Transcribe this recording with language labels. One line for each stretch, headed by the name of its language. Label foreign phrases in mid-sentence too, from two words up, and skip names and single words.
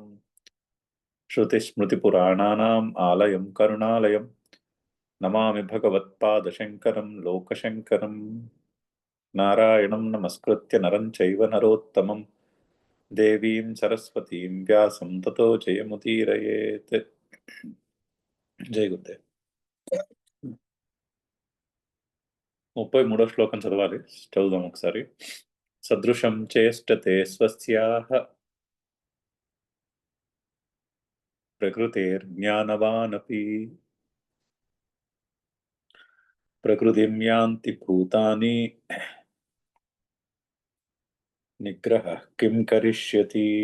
Sanskrit: श्रुतिस्मृतिपुराणानाम् आलयं करुणालयं नमामि भगवत्पादशङ्करं लोकशङ्करं। नारायणं नमस्कृत्य नरं चैव नरोत्तमं देवीं सरस्वतीं व्यासं ततो जयमुदीरयेत्।
Hindi: जय गुरुदेव.
Telugu: 33వ శ్లోకం చదవాలి, చదువుదాం ఒకసారి.
Sanskrit: సదృశం చేష్టతే స్వస్యాః ప్రకృతేర్జ్ఞానవానపి ప్రకృతిం యాంతి భూతాని నిగ్రహః కిం కరిష్యతి.